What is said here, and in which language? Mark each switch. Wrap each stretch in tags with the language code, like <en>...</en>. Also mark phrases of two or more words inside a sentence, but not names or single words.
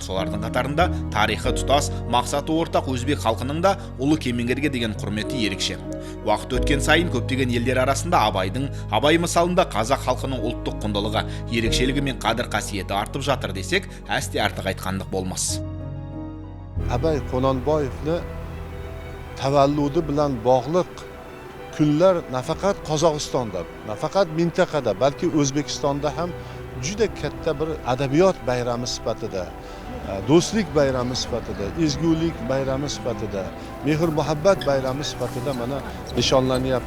<kk>Солардың қатарында тарихы тұтас, мақсаты ортақ өзбек халқының да ұлы кемеңгерге деген құрметі ерекше. Уақыт өткен сайын көптеген елдер арасында Абай мысалында қазақ халқының ұлттық құндылығы, ерекшелігі мен қадір қасиеті артып жатыр десек, әсте артық айтқандық болмас.</kk> <uz>Abay Qononboyevni tavalludi bilan bog'liq kunlar nafaqat Qozog'istonda, nafaqat mintaqada, balki O'zbekistonda ham juda katta bir adabiyot bayrami sifatida, do'stlik bayrami sifatida, ezgulik bayrami sifatida, mehr muhabbat bayrami sifatida mana nishonlanyapti.</uz>